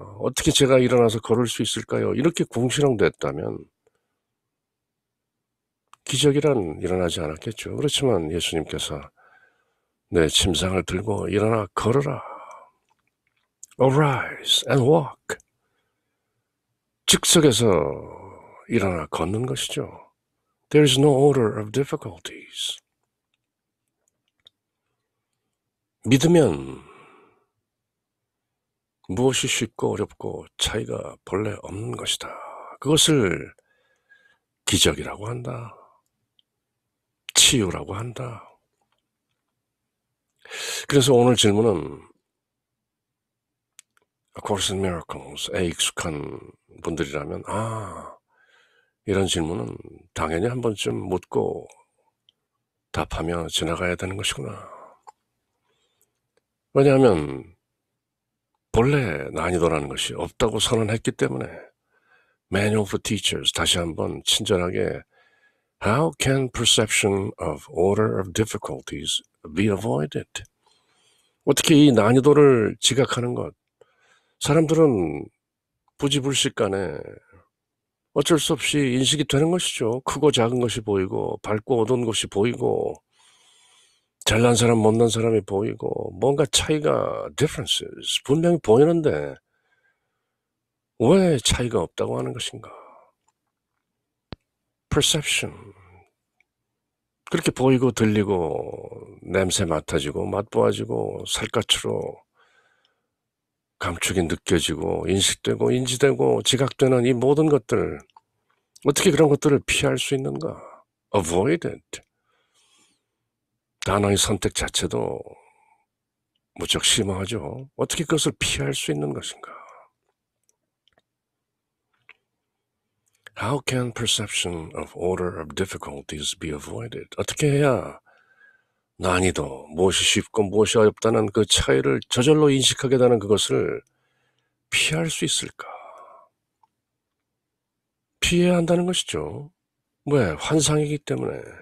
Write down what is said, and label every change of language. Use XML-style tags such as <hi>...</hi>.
<ko>어떻게 제가 일어나서 걸을 수 있을까요? 이렇게 궁시렁댔다면 기적이란 일어나지 않았겠죠. 그렇지만 예수님께서 내 침상을 들고 일어나 걸어라.</ko> <en>Arise and walk.</en> <ko>즉석에서 일어나 걷는 것이죠.</ko> <en>There is no order of difficulties.</en> <ko>믿으면 무엇이 쉽고 어렵고 차이가 본래 없는 것이다. 그것을 기적이라고 한다. 치유라고 한다. 그래서 오늘 질문은 A Course in Miracles에 익숙한 분들이라면 이런 질문은 당연히 한 번쯤 묻고 답하며 지나가야 되는 것이구나. 왜냐하면 본래 난이도라는 것이 없다고 선언했기 때문에.</ko> <en>Manual for Teachers,</en> <ko>다시 한번 친절하게</ko> <en>How can perception of order of difficulties be avoided?</en> <ko>어떻게 이 난이도를 지각하는 것? 사람들은 부지불식 간에 어쩔 수 없이 인식이 되는 것이죠. 크고 작은 것이 보이고 밝고 어두운 것이 보이고 잘난 사람 못난 사람이 보이고 뭔가 차이가 differences 분명히 보이는데 왜 차이가 없다고 하는 것인가? perception, 그렇게 보이고 들리고 냄새 맡아지고 맛보아지고 살갗으로 감촉이 느껴지고 인식되고 인지되고 지각되는 이 모든 것들, 어떻게 그런 것들을 피할 수 있는가?</ko> <en>Avoid it.</en> <ko>단어의 선택 자체도 무척 심하죠. 어떻게 그것을 피할 수 있는 것인가?</ko> <en>How can perception of order of difficulties be avoided?</en> <ko>어떻게 해야 난이도, 무엇이 쉽고 무엇이 어렵다는 그 차이를 저절로 인식하게 되는 그것을 피할 수 있을까? 피해야 한다는 것이죠. 왜? 환상이기 때문에.</ko>